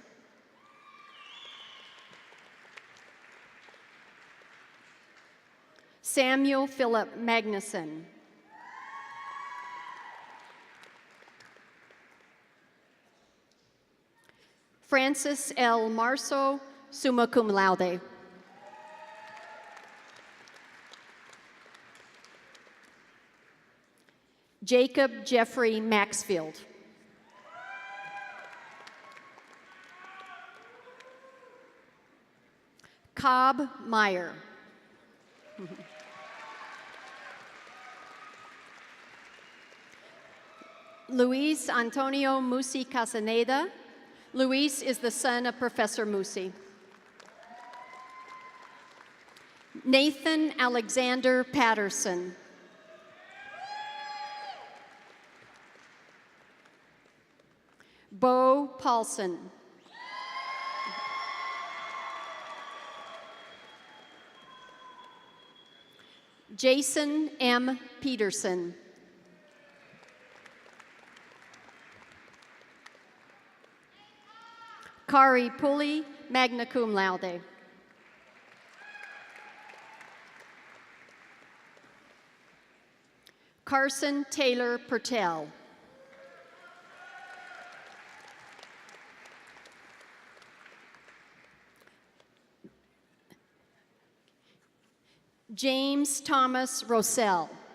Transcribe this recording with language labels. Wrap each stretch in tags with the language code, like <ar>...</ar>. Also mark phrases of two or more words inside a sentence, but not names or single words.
<en>Samuel Philip Magnuson. Francis L. Marceau,</en> <la>summa cum laude.</la> <en>Jacob Jeffrey Maxfield. Cobb Meyer. Luis Antonio Musi Casaneda. Luis is the son of Professor Musi. Nathan Alexander Patterson. Bo Paulson. Jason M. Peterson. Kari Pulley,</en> <la>magna cum laude.</la> <en>Carson Taylor Pertel. James Thomas Rossell.</en>